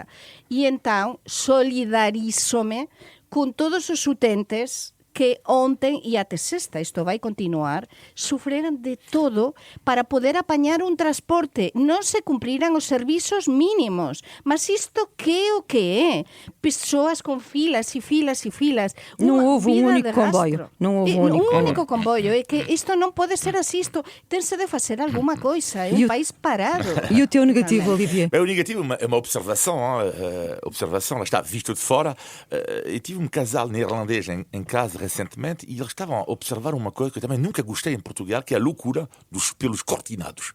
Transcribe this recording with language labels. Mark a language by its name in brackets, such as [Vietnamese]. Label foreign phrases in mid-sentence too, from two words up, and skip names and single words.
[Galician] E entón, solidarízome con todos os utentes que ontem e até sexta, isto vai continuar, sufreran de todo para poder apañar un transporte. Non se cumpriran os servizos mínimos. [Portuguese] Mas isto que é o que é? [Galician] Persoas con filas e filas e filas. Non houve un único comboio. Non houve un único comboio. É que isto non pode ser así. Isto tense de facer [Portuguese] alguma coisa. [Galician] É un país parado. [Portuguese] E o teu negativo, Olivier? O negativo é uma observação. Observação, lá está, visto de fora. Eu tive um casal neerlandês em casa recentemente, e eles estavam a observar uma coisa que eu também nunca gostei em Portugal, que é a loucura dos pelos cortinados.